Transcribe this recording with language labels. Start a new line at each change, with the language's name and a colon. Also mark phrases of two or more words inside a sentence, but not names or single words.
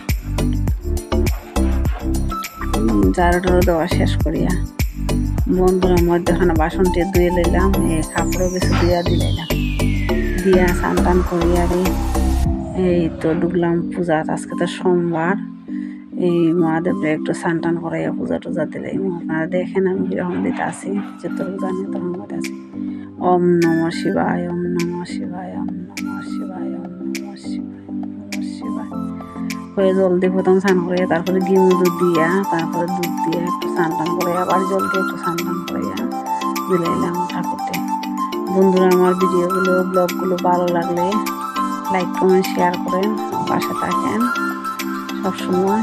Bangla: ঝাড়ু টাড়ু দেওয়া শেষ করিয়া বন্ধুরা মধ্যখানে বাসনটি ধুয়ে লইলাম। কাপড়ও কিছু ধুয়া দিলাম, দিয়া স্নান টান করিয়া এই তো ঢুকলাম পূজা। আজকে তো সোমবার। এই মহাদেবরে একটু স্নান টান করাইয়া পূজা টুজা দিলে আপনারা দেখেন আমি কিরকম দিতে আসি, যতটুকু জানি তখন দিতে আসি।
Sanskrit: ওম নমঃ শিবায়, ওম নমঃ শিবায়, ওম নমঃ শিবায়, ওম নমঃ শিবায়, ওম নমঃ শিবায়
Bangla: হয়ে জলদি প্রথম স্নান করিয়া, তারপরে ঘি দুধ দিয়া, তারপরে দুধ দিয়ে একটু স্নান টান করে আবার জল দিয়ে একটু স্নান টান করাইয়া দিলাইলাম ঠাকুরতে। বন্ধুরা, আমার ভিডিওগুলো ব্লগগুলো ভালো লাগলে
English: like comment share
Bangla: করেন, পাশে থাকেন সবসময়।